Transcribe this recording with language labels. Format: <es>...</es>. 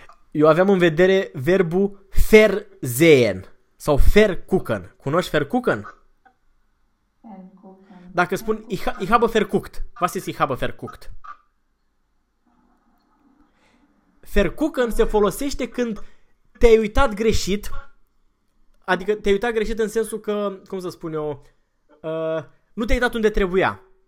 <ro>Eu aveam în vedere verbul verzehen sau verkucken. Cunoști verkucken? Dacă spun</ro> <de>ich habe verkuckt, was ist ich habe verkuckt?</de> <ro>Verkuckt se folosește când te-ai uitat greșit, adică te-ai uitat greșit în sensul că, cum să spun eu, nu te-ai uitat unde trebuia.</ro>